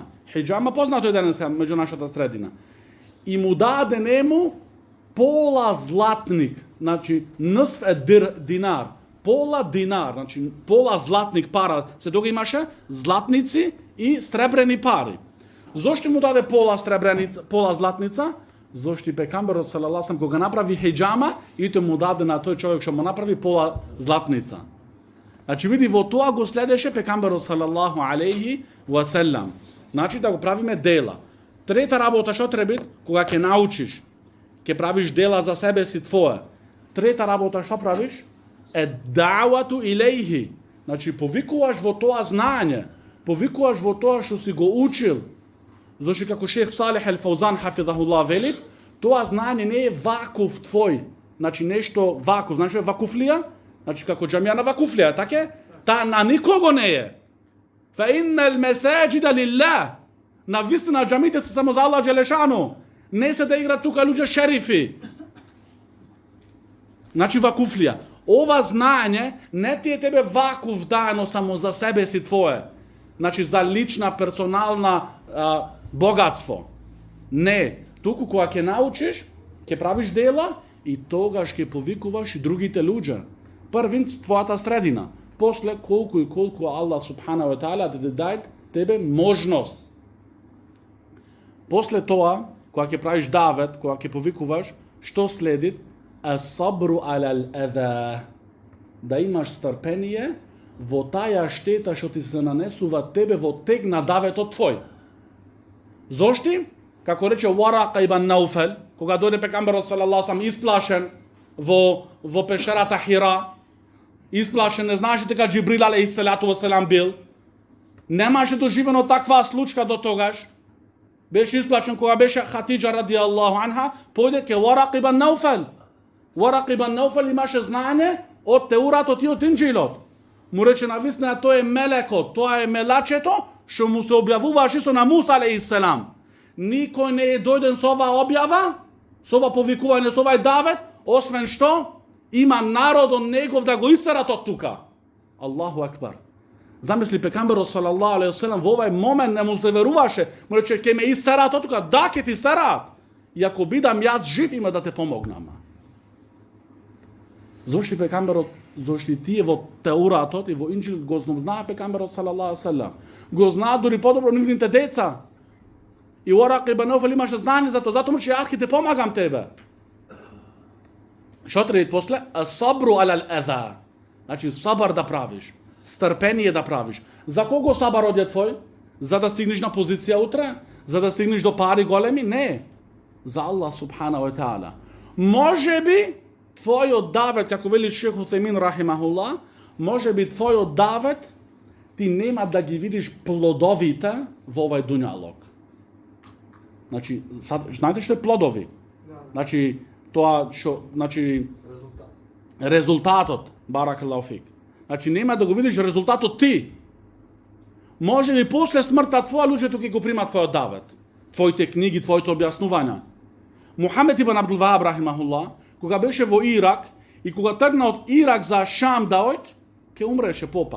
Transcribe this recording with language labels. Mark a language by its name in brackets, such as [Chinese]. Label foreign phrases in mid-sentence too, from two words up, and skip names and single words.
[Macedonian] Хиджама познато е денес меѓу нашата средина. И му даде нему пола златник, значи [Arabic] نصف دينار, [Macedonian] пола динар, значи пола златник пара. Се тога имаше златници и сребрени пари. Зошто му даде пола златница? Зошто пекамберот [Arabic] صلى الله عليه وسلم [Macedonian] кога направи хиджама, и тој му даде на тој човек што му направи пола златница. Значи види во тоа го следеше пекамберот [Arabic] صلى الله عليه وسلم. [Macedonian] Значи да го правиме дела. Трета работа што треба кога ќе научиш, ќе правиш дела за себе си твое. Трета работа што правиш? [Arabic] والدعوة إليه. [Macedonian] Значи повикуваш во тоа знање, повикуваш во тоа што си го учил. Зошто како шех Салих Ал-Фаузан хафизахуллах велит, тоа знање не е вакуф твој. Значи нешто вакуф, знаеш што е вакуфлија? Значи како џамија на вакуфлија, така? Та на никого не е. [Arabic] فإن المساجد لله. [Macedonian] На вистина џамите се само за Аллах џелешану. Не се да играат тука луѓе шерифи. Значи вакуфлија. Ова знање не ти е тебе вакуф дано само за себе си твое. Значи за лична, персонална богатство. Не. Туку кога ќе научиш, ќе правиш дела и тогаш ќе повикуваш и другите луѓе. Првин твојата средина. После колку и колку Аллах [Arabic] سبحانه وتعالى [Macedonian] да даде тебе можност. После тоа, кога ќе правиш давет, кога ќе повикуваш, што следи? [Arabic] الصبر على الأذى. [Macedonian] Да имаш стрпение во таја штета што ти се нанесува тебе во тег на даветот твој. Зошти? Како рече Варака ибн Науфел, кога дојде пекамберот [Arabic] صلى الله عليه وسلم [Macedonian] исплашен во пешерата Хира, исплашен, не знаеше дека Џибрил [Arabic] عليه الصلاة والسلام [Macedonian] бил. Немаше доживено таква случка до тогаш. Беше исплашен кога беше Хатиџа [Arabic] رضي الله عنها, [Macedonian] појде ке Варака ибн Науфел. Варака ибн Науфел имаше знање од Теуратот и од Инџилот. Му рече навистина тоа е мелекот, тоа е мелачето што му се објавуваше со на Муса [Arabic] عليه السلام. [Macedonian] Никој не е дојден со оваа објава, со ова повикување, со овај давет, освен што има народот негов да го истерат од тука. [Arabic] الله أكبر. [Macedonian] Замисли пекамберот [Arabic] صلى الله عليه وسلم [Macedonian] во овај момент не му се веруваше, му рече ќе ме истерат од тука, да ќе ти истерат. И ако бидам јас жив има да те помогнам. Зошто пекамберот, зошто тие во Теуратот и во Инџил го знаа пекамберот [Arabic] صلى الله عليه وسلم. [Macedonian] Го знаат дури подобро нивните деца. И Варака ибн Науфел имаше знање за тоа, затоа му че јас ќе те помагам тебе. Што треба после? [Arabic] الصبر على الأذى. [Macedonian] Значи сабар да правиш, стрпение да правиш. За кого сабарот е твој? За да стигнеш на позиција утре? За да стигнеш до пари големи? Не. За Аллах [Arabic] سبحانه وتعالى. [Macedonian] Можеби твојот давет, како вели шех Усаймин рахимахуллах, можеби твојот давет ти нема да ги видиш плодовите во овај дуњалог. Значи, знаете што е плодови? Значи, тоа што, значи резултатот, [Arabic] بارك الله فيك. [Macedonian] Значи нема да го видиш резултатот ти. Може би после смртта твоја луѓето ќе го примат твојот давет, твоите книги, твоите објаснувања. Мухамед ибн Абдул Вахаб рахимахуллах, кога беше во Ирак и кога тргна од Ирак за Шам да ојд, ќе умреше попат.